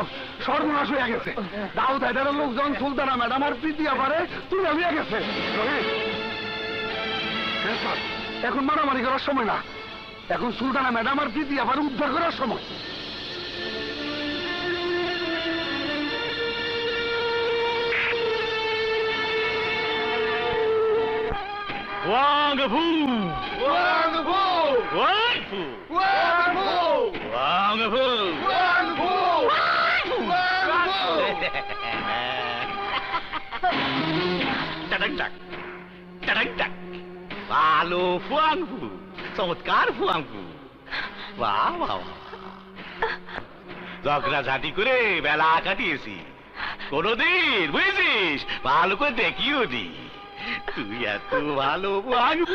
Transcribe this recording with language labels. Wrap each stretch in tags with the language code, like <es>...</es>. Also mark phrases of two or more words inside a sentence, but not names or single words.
<bn>সর্বনাশ হয়ে গেছে। দাউদ হায়দারের লোকজন সুলতানা ম্যাডাম আর প্রীতিয়া পারে তুলে নিয়ে গেছে। এখন মারামারি করার সময় না, এখন সুলতানা ম্যাডাম আর প্রীতিয়া পারে উদ্ধার করার সময়। Wang Fu! Wang Fu! Wang Fu! Wang Fu! Wang Fu! Wang Fu! Wang Fu! Tadak-tak! Tadak-tak! ভালো ফুয়াংফু, চমৎকার ফুয়াংফু। বাহ বাহ, ঝগড়াঝাটি করে বেলা কাটিয়েছি কোনদিন, বুঝেছিস? ভালো করে দেখিও নি। তুই এত ভালো ফুয়াংফু।</bn>